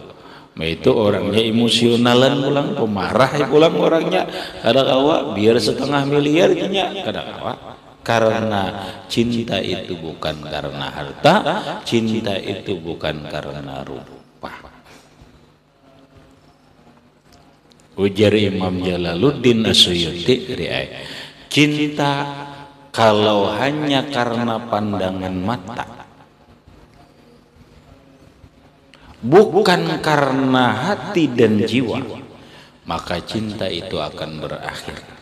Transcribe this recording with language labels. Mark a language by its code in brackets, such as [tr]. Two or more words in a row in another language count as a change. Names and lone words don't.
[bjn] Itu orangnya emosionalan pulang, pemarah pulang orangnya kada kawa biar 1,5 miliar nya kada kawa. [id] Karena cinta itu bukan karena harta, cinta itu bukan karena rupa. Ujar Imam Jalaluddin Asyuyuti, cinta kalau hanya karena pandangan mata, bukan karena hati dan jiwa, maka cinta itu akan berakhir.